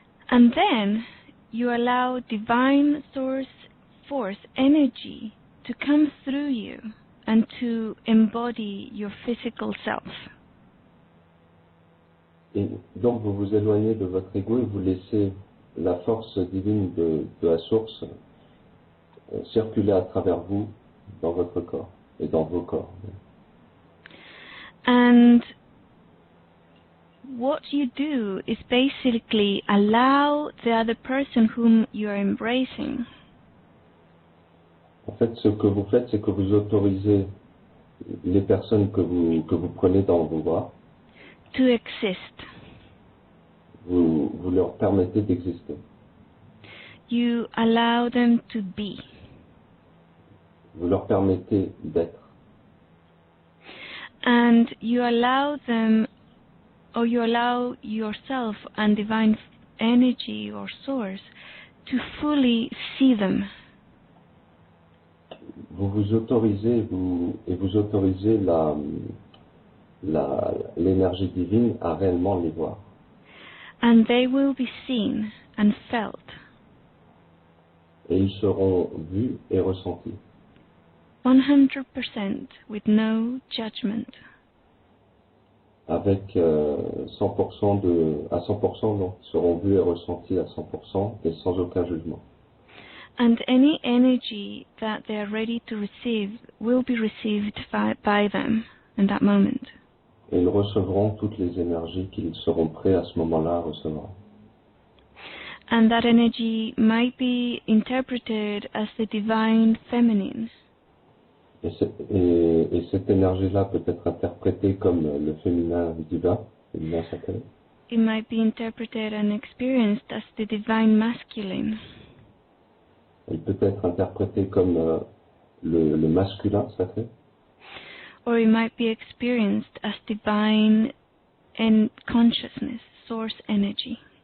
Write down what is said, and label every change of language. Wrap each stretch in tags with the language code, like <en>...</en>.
<en>And then you allow divine source force energy to come through you and to embody your physical self.</en> <fr>Et donc vous vous éloignez de votre ego et vous laissez la force divine de la source circuler à travers vous dans votre corps et dans vos corps.</fr> <en>And what you do is basically allow the other person whom you are embracing.</en> <fr>En fait, ce que vous faites, c'est que vous autorisez les personnes que vous prenez dans vos bras.</fr> <en>To exist.</en> <fr>Vous leur permettez d'exister.</fr> <en>You allow them to be.</en> <fr>Vous leur permettez d'être.</fr> <en>And you allow them, or you allow yourself and divine energy or source to fully see them.</en> <fr>Vous vous autorisez et vous autorisez l'énergie divine à réellement les voir.</fr> <en>And they will be seen and felt.</en> <fr>Et ils seront vus et ressentis.</fr> <en>100% with no judgment.</en> <fr>Avec 100% à 100%, donc ils seront vus et ressentis à 100% et sans aucun jugement.</fr> <en>And any energy that they are ready to receive will be received by them in that moment.</en> <fr>Et ils recevront toutes les énergies qu'ils seront prêts à ce moment-là à recevoir.</fr> <en>And that energy might be interpreted as the divine feminine.</en> <fr>Et cette énergie-là peut être interprétée comme le féminin divin, féminin sacré.</fr> <en>It might be interpreted and experienced as the divine masculine.</en> <fr>Elle peut être interprétée comme le masculin sacré.</fr> <en>Or it might be experienced as divine and consciousness, source energy.</en>